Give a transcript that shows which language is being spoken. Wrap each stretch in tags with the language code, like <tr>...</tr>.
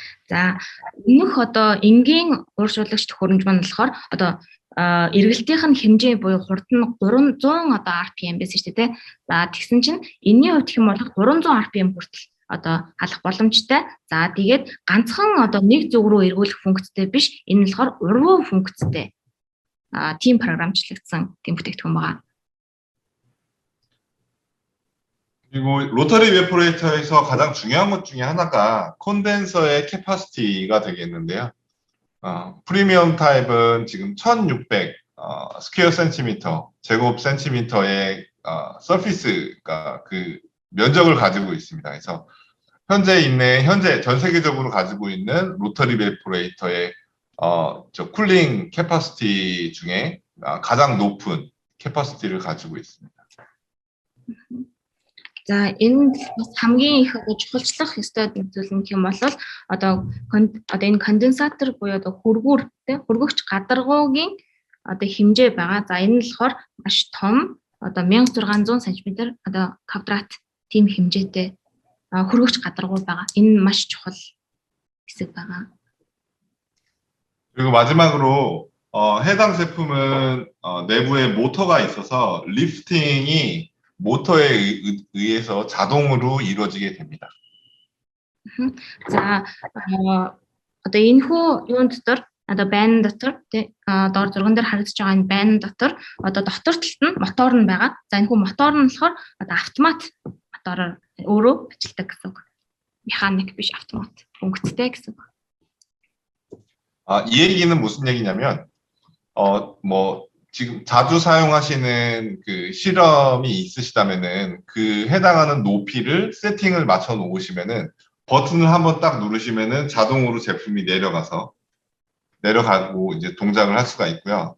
<mn>За өмнөх одоо энгийн ууршуулагч төхөөрөмж маань болохоор одоо эргэлтийнх нь хэмжээ буюу хурд нь 300 одоо RPM байсан шүү дээ. За тэгсэн чинь энэний хувьд хэм болох 300 RPM хүртэл одоо халах боломжтой. За тэгээд ганцхан одоо нэг зүг рүү эргүүлэх функцтэй биш. Энэ нь болохоор урвуу функцтэй. Тим програмчлагдсан тийм бүтээгдэхүүн байгаа.</mn> <ko>그리고 로터리 이베포레이터에서 가장 중요한 것 중에 하나가 콘덴서의 캐파시티가 되겠는데요. 프리미엄 타입은 지금 1600 스퀘어 센티미터, 제곱 센티미터의 서피스가 그 면적을 가지고 있습니다. 그래서 현재 전 세계적으로 가지고 있는 로터리 이베포레이터의 저 쿨링 캐파시티 중에 가장 높은 캐파시티를 가지고 있습니다.</ko> <mn>За энэ хамгийн их чухалчлах ёстой зүйл нь юм бол одоо энэ конденсатор буюу одоо хөргөгч гадаргуугийн одоо хэмжээ байгаа. За энэ нь болохоор маш том одоо 1600 см одоо квадрат тийм хэмжээтэй хөргөгч гадаргуу байгаа. Энэ маш чухал хэсэг байгаа.</mn> <ko>그리고 마지막으로 해당 제품은 내부에 모터가 있어서 리프팅이 모터에 의해서 자동으로 이루어지게 됩니다.</ko> <mn>За одоо энэ хүү юун дотор одоо байн дотор доор зурган дээр харагдаж байгаа энэ байн дотор одоо дотор талд нь мотор нь байгаа. За энэ хүү мотор нь болохоор одоо автомат мотороор өөрөө ажилладаг гэсэн үг. Механик биш автомат функцтэй гэсэн үг.</mn> <ko>이 얘기는 무슨 얘기냐면 뭐 지금 자주 사용하시는 그 실험이 있으시다면은 그 해당하는 높이를 세팅을 맞춰 놓으시면은 버튼을 한번 딱 누르시면은 자동으로 제품이 내려가고 이제 동작을 할 수가 있고요.</ko>